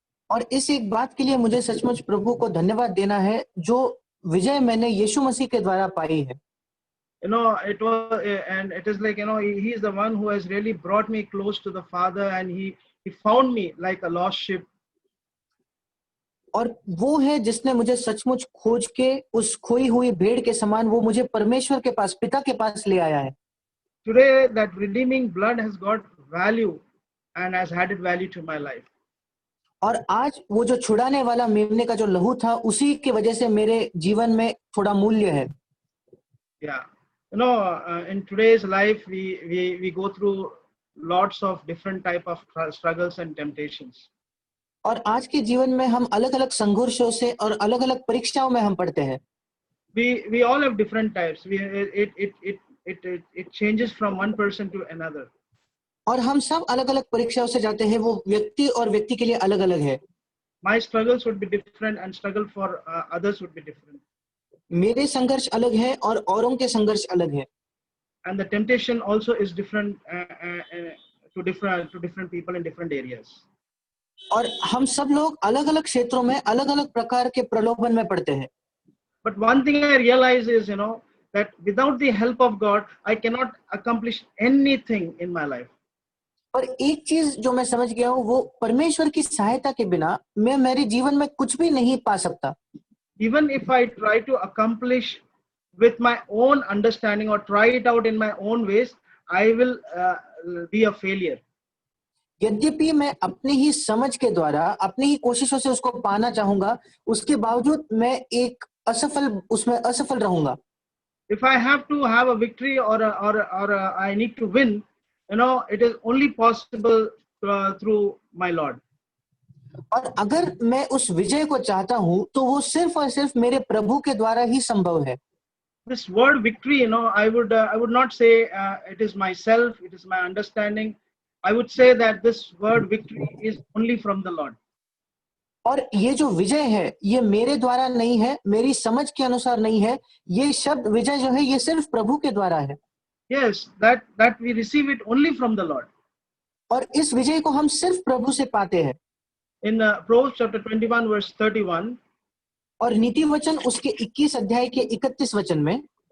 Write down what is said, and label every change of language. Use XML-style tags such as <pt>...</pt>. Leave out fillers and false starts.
<hi>और इस एक बात के लिए मुझे सचमुच प्रभु को धन्यवाद देना है जो विजय मैंने यीशु मसीह के द्वारा पाई है।</hi> <en>It was, and it is like, he is the one who has really brought me close to the Father, and he found me like a lost sheep.</en> <hi>और वो है जिसने मुझे सचमुच खोज के उस खोई हुई भेड़ के समान वो मुझे परमेश्वर के पास, पिता के पास ले आया है।</hi> <en>Today that redeeming blood has got value and has added value to my life.</en> <hi>और आज वो जो छुड़ाने वाला मेमने का जो लहू था उसी की वजह से मेरे जीवन में थोड़ा मूल्य है।</hi> <en>Yeah. In today's life we go through lots of different type of struggles and temptations.</en> <hi>और आज के जीवन में हम अलग-अलग संघर्षों से और अलग-अलग परीक्षाओं में हम पड़ते हैं।</hi> <en>We all have different types. It changes from one person to another.</en> <hi>और हम सब अलग-अलग परीक्षाओं से जाते हैं, वो व्यक्ति और व्यक्ति के लिए अलग-अलग है।</hi> <en>My struggles would be different and struggle for others would be different.</en> <hi>मेरे संघर्ष अलग है और औरों के संघर्ष अलग है।</hi> <en>And the temptation also is different to different people in different areas.</en> <hi>और हम सब लोग अलग-अलग क्षेत्रों में अलग-अलग प्रकार के प्रलोभन में पड़ते हैं।</hi> <en>But one thing I realize is, that without the help of God, I cannot accomplish anything in my life.</en> <hi>और एक चीज जो मैं समझ गया हूँ वो परमेश्वर की सहायता के बिना मैं मेरे जीवन में कुछ भी नहीं पा सकता।</hi> <en>Even if I try to accomplish with my own understanding or try it out in my own ways, I will be a failure.</en> <hi>यद्यपि मैं अपनी ही समझ के द्वारा अपनी ही कोशिशों से उसको पाना चाहूंगा, उसके बावजूद मैं एक उसमें असफल रहूंगा।</hi> <en>If I have to have a victory or I need to win, it is only possible through my Lord.</en> <hi>और अगर मैं उस विजय को चाहता हूं तो वो सिर्फ और सिर्फ मेरे प्रभु के द्वारा ही संभव है।</hi> <en>This word victory, I would not say it is myself, it is my understanding. I would say that this word victory is only from the Lord.</en> <hi>और ये जो विजय है ये मेरे द्वारा नहीं है, मेरी समझ के अनुसार नहीं है, ये शब्द विजय जो है ये सिर्फ प्रभु के द्वारा है।</hi> <en>Yes, that we receive it only from the Lord.</en> <hi>और इस विजय को हम सिर्फ प्रभु से पाते हैं।</hi> <en>In Proverbs chapter 21 verse 31,</en> <hi>और नीति वचन उसके 21 अध्याय के 31 वचन में</hi>